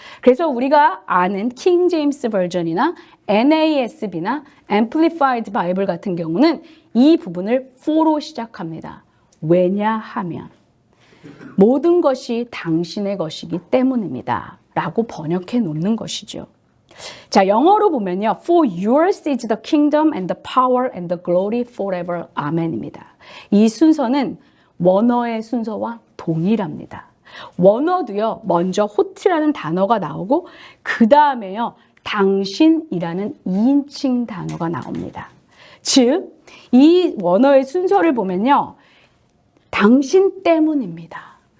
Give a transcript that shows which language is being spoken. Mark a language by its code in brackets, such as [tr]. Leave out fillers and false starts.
[ko] 그래서 우리가 아는 킹 제임스 버전이나 NASB나 Amplified Bible 같은 경우는 이 부분을 for로 시작합니다. 왜냐하면 모든 것이 당신의 것이기 때문입니다. 라고 번역해 놓는 것이죠. 자, 영어로 보면요. [en] For yours is the kingdom and the power and the glory forever. [ko] 아멘입니다. 이 순서는 원어의 순서와 동일합니다. 원어도요. 먼저 호트라는 단어가 나오고 그 다음에요. 당신이라는 2인칭 단어가 나옵니다. 즉, 이 원어의 순서를 보면요. 당신 때문입니다.